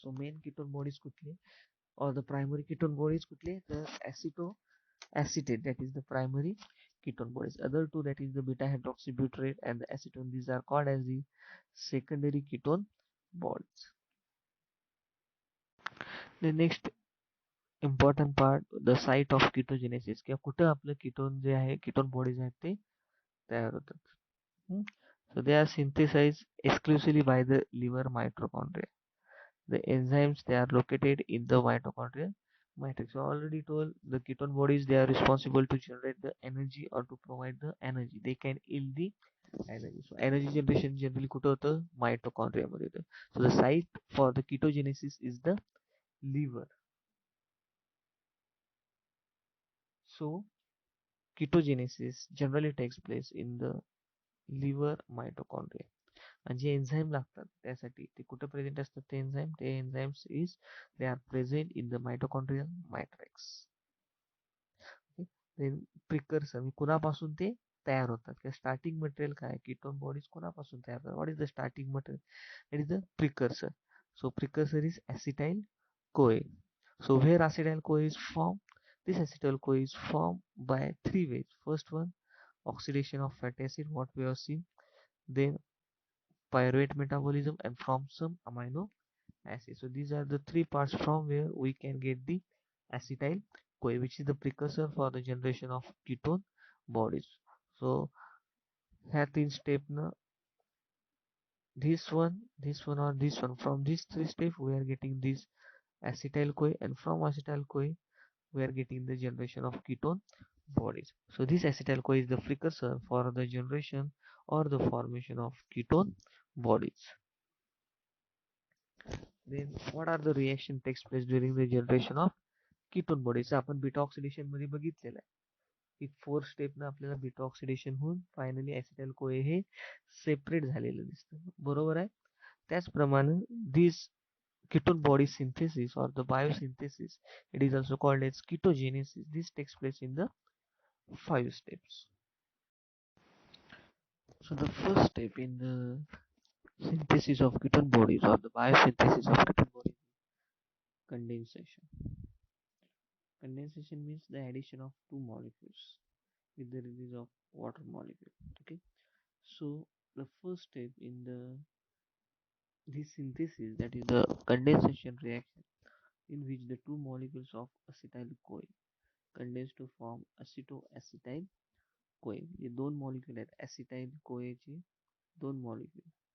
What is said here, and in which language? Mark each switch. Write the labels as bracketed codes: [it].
[en] So main ketone bodies [mr] कुठले, [en] or the primary ketone bodies कुठले, the acetoacetate, that is the primary ketone bodies. Other two, that is the beta hydroxybutyrate and the acetone, these are called as the secondary ketone bonds. The next important part, the site of ketogenesis, [mr] किंवा कुठं आपलं ketone जे आहे, ketone bodies आहेत ते तयार होतात. [en] So they are synthesized exclusively by the liver mitochondria. The enzymes, they are located in the mitochondrial matrix. So already told, the ketone bodies, they are responsible to generate the energy or to provide the energy. They can yield the energy. So energy generation generally [mr] कुठं होतं, [en] mitochondria [mr] मध्ये होतं. [en] So the site for the ketogenesis is the liver. So ketogenesis generally takes place in the liver mitochondria. [mr] आणि जे enzyme लागतात त्यासाठी ते कुठे प्रेझेंट असतात, ते enzymes [en] Is they are present in the mitochondrial matrix. [mr] Then precursor, कुणापासून ते तयार होतात, किंवा स्टार्टिंग मटेरियल काय, कीटोन बॉडीज कोणापासून तयार होतात, [en] What is the starting material, it is the precursor. So precursor is acetyl CoA. So where acetyl CoA is formed, this acetyl CoA is formed by three ways. First one, oxidation of fatty acid, what we have seen, then pyruvate metabolism, and from some amino acids. So these are the three parts from where we can get the acetyl CoA, which is the precursor for the generation of ketone bodies. So [mr] ह्या तीन step न, [en] this one or this one, from these three steps we are getting this acetyl CoA, and from acetyl CoA we are getting the generation of ketone bodies. So this acetyl CoA is the precursor for the generation or the formation of ketone bodies. Then what are the reaction takes place during the generation of ketone bodies? [mr] आपण beta oxidation मध्ये बघितलेलं आहे की 4 step न आपल्याला beta oxidation होऊन finally ऍसिटाइल कोए हे सेपरेट झालेलं दिसतं, बरोबर आहे. त्याचप्रमाणे दिस [en] ketone body synthesis or the biosynthesis, it is also called as ketogenesis. This takes place in the 5 steps. So the first step in the synthesis of ketone bodies or the biosynthesis of ketone bodies is condensation. Condensation means the addition of two molecules with the release of water molecule. Okay, so the first step in the this synthesis, that is the condensation reaction, in which the two molecules of acetyl CoA condense to form acetoacetyl CoA. [mr] ये दोन molecule आहेत acetyl CoA चे दोन molecule.